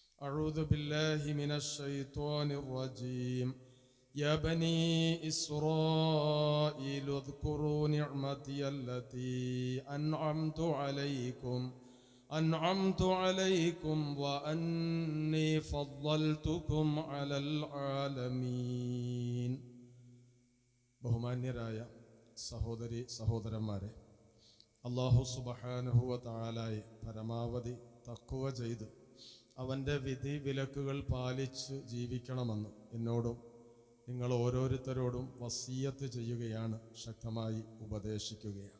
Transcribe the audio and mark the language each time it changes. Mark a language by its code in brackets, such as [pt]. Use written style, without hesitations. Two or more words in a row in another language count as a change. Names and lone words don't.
[ar] أعوذ بالله من الشيطان الرجيم يا بني إسرائيل اذكروا نعمتي التي أنعمت عليكم وأني فضلتكم على العالمين. [ml] ബഹുമാന്യരായ സഹോദരി സഹോദരന്മാരെ, [ar] الله سبحانه وتعالى [ml] പരമാവധി തഖ്വ ചെയ്ത് അവൻ്റെ വിധി വിലക്കുകൾ പാലിച്ച് ജീവിക്കണമെന്ന് എന്നോടും നിങ്ങൾ ഓരോരുത്തരോടും വസിയ്യത്ത് ചെയ്യുകയാണ്, ശക്തമായി ഉപദേശിക്കുകയാണ്.